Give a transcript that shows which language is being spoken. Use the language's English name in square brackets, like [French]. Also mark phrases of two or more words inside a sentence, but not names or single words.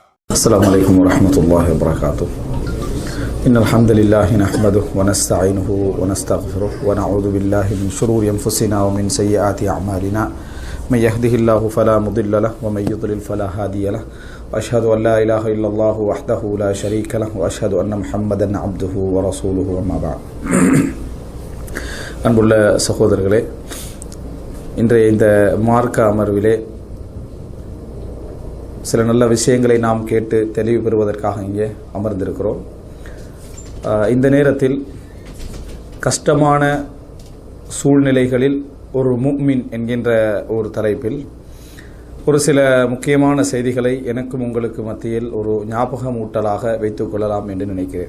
[Arabic] السلام عليكم ورحمة الله وبركاته. إن الحمد لله نحمده ونستعينه ونستغفره ونعوذ بالله من شرور أنفسنا ومن سيئات أعمالنا من يهده الله فلا مضل له ومن يضلل فلا هادي له وأشهد أن لا إله إلا الله وحده لا شريك له وأشهد أن محمدا عبده ورسوله وما بعد. [Tamil] அன்புள்ள சகோதரர்களே, இன்றைய இந்த மார்க்க அமர்விலே சில நல்ல விஷயங்களை நாம் கேட்டு தெளிவு பெறுவதற்காக இங்கே அமர்ந்திருக்கிறோம். இந்த நேரத்தில் கஷ்டமான சூழ்நிலைகளில் ஒரு முஃமின் என்கின்ற ஒரு தலைப்பில் ஒரு சில முக்கியமான செய்திகளை எனக்கும் உங்களுக்கு மத்தியில் ஒரு ஞாபகமூட்டலாக வைத்துக் கொள்ளலாம் என்று நினைக்கிறேன்.